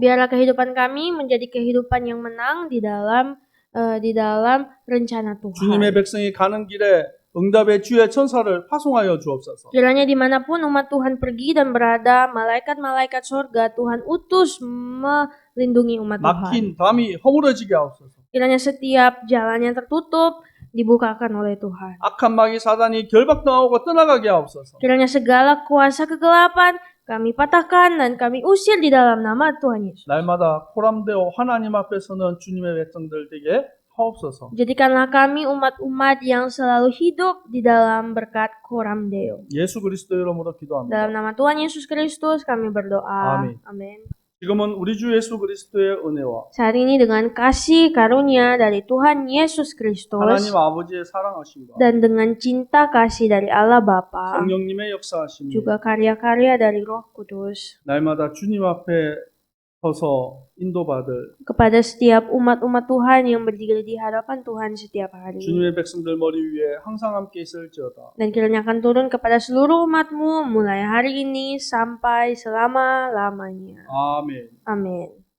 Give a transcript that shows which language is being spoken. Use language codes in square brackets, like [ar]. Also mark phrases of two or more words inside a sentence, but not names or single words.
[id] Biarlah kehidupan kami menjadi kehidupan yang menang di dalam rencana Tuhan. [ko] 주님의 백성이 가는 길에 응답의 주의 천사를 파송하여 주옵소서. [id] Kiranya dimanapun umat Tuhan pergi dan berada, malaikat-malaikat surga Tuhan utus melindungi umat Tuhan. [ko] 막힌 담이 허물어지게 하옵소서. [id] Kiranya setiap jalan yang tertutup dibukakan oleh Tuhan. [ko] 악한 마귀 사단이 결박당하고 떠나가게 하옵소서. [id] Kiranya segala kuasa kegelapan kami patahkan dan kami usir di dalam nama Tuhan Yesus. [ko] 날마다 코람되어 하나님 앞에 서는 주님의 백성들 되게 하옵소서. [id] Jadikanlah kami umat-umat yang selalu hidup di dalam berkat [la] Koram Deo. [ko] 예수 그리스도 이름으로 기도합니다. [id] Dalam nama Tuhan Yesus Kristus kami berdoa. Amin. Amin. [ko] 지금은 우리 주 예수 그리스도의 은혜와 [id] Saat ini dengan kasih karunia dari Tuhan Yesus Kristus [ko] 하나님 아버지의 사랑하심과 [id] dan dengan cinta kasih dari Allah Bapa, [ko] 성령님의 역사하심이 [id] juga karya-karya dari Roh Kudus [ko] 날마다 주님 앞에 서서 인도받을 [id] kepada setiap umat-umat Tuhan yang berdiri di hadapan Tuhan setiap hari. [ko] 주님의 백성들 머리 위에 항상 함께 있을지어다. [id] Dan kiranya akan turun kepada seluruh umatmu mulai hari ini sampai selama-lamanya. [ko] 아멘. [id] Amin.